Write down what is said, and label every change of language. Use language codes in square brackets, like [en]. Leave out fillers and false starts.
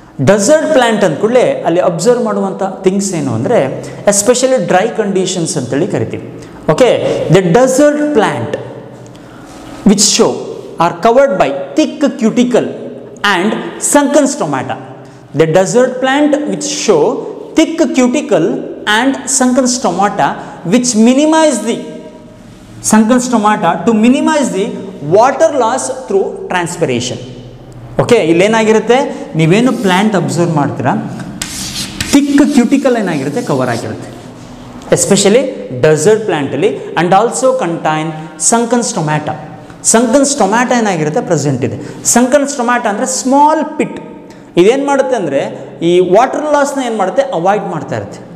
[kn] Dessert plant ಅಂದ್ಕೂಡಲೇ ಅಲ್ಲಿ observe ಮಾಡುವಂಥ things ಏನು ಅಂದರೆ, ಎಸ್ಪೆಷಲಿ ಡ್ರೈ ಕಂಡೀಷನ್ಸ್ ಅಂತೇಳಿ ಕರಿತೀವಿ. [en] Okay, the desert plant which show are covered by thick cuticle and sunken stomata. The desert plant which show thick cuticle and sunken stomata which minimize the sunken stomata to minimize the water loss through transpiration. [kn] Okay, ಇಲ್ಲೇನಾಗಿರುತ್ತೆ, ನೀವೇನು plant observe ಮಾಡ್ತೀರಾ, thick cuticle ಏನಾಗಿರುತ್ತೆ, cover ಆಗಿರುತ್ತೆ, especially dessert ಪ್ಲ್ಯಾಂಟಲ್ಲಿ. [en] And also contain sunken stomata. [kn] Sunken stomata ಏನಾಗಿರುತ್ತೆ, present ಇದೆ. Sunken stomata ಅಂದರೆ small pit. ಇದೇನು ಮಾಡುತ್ತೆ ಅಂದರೆ, ಈ ವಾಟರ್ ಲಾಸ್ನ ಏನು ಮಾಡುತ್ತೆ, ಅವಾಯ್ಡ್ ಮಾಡ್ತಾ ಇರುತ್ತೆ.